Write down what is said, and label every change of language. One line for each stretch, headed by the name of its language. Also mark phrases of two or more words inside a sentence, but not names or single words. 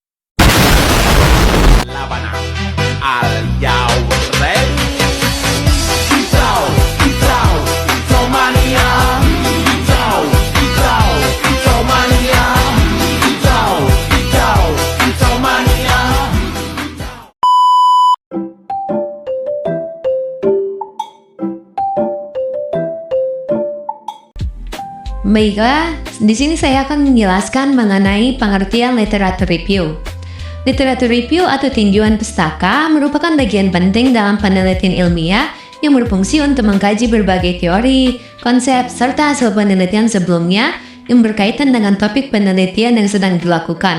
Indonesian: Laban al Yao ready? Ito mania. Ito mania. Ito mania. Baiklah, di sini saya akan menjelaskan mengenai pengertian literatur review. Literatur review atau tinjauan pustaka merupakan bagian penting dalam penelitian ilmiah yang berfungsi untuk mengkaji berbagai teori, konsep, serta hasil penelitian sebelumnya yang berkaitan dengan topik penelitian yang sedang dilakukan.